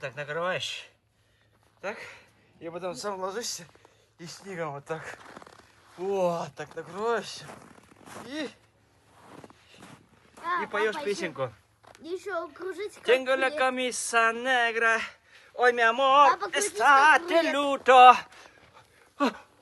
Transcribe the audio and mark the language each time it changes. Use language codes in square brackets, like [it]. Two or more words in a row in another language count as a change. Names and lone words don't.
[ru] так накрываешь, так, и потом сам ложишься и снегом вот так накрываешься и поешь песенку. Еще кружить как [es] Tengo la [ru] хлеб. [es] camisa negra, hoy mi amor [ru] Папа, кружись [es] está [ru] как [es] de [ru] хлеб. [es] luto.